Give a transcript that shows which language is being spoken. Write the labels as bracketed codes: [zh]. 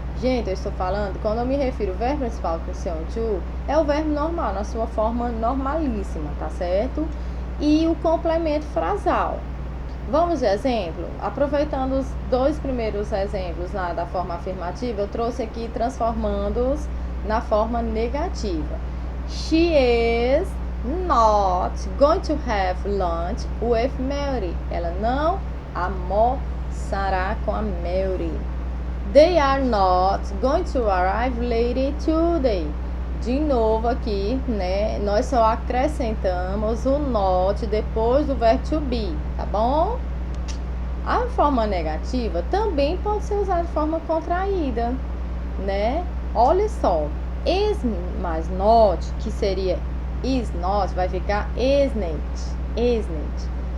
[pt] Gente, eu estou falando, quando eu me refiro ao verbo principal com sem o to, é o verbo normal, na sua forma normalíssima, tá certo? E o complemento frasal. Vamos de exemplo? Aproveitando os 2 primeiros exemplos lá da forma afirmativa, eu trouxe aqui transformando-os na forma negativa. [en] She is not going to have lunch with Mary. [pt] Ela não almoçará com a Mary. [en] They are not going to arrive later today. [pt] De novo aqui, né? Nós só acrescentamos o not depois do verbo to be, tá bom? A forma negativa também pode ser usada de forma contraída, né? Olha só, is mais not, que seria is not, vai ficar isn't, isn't.